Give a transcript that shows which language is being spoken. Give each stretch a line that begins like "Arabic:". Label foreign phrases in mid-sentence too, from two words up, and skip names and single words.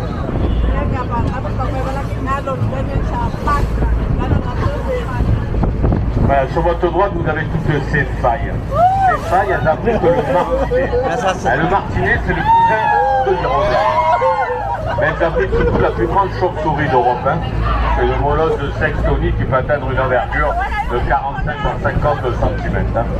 Filipino: Kaya nga pa, tapos pag may malaking alon, ganyan siya, pag, ganun ang tubig.
French: Voilà, sur votre droite, vous avez toutes ces failles. Ces failles, elles abritent le martinet. Le martinet, c'est le cousin de l'hirondelle. Mais elles abritent surtout la plus grande chauve-souris d'Europe. Hein. C'est le molosse de sexe tonique qui peut atteindre une envergure de 45 à 50 cm.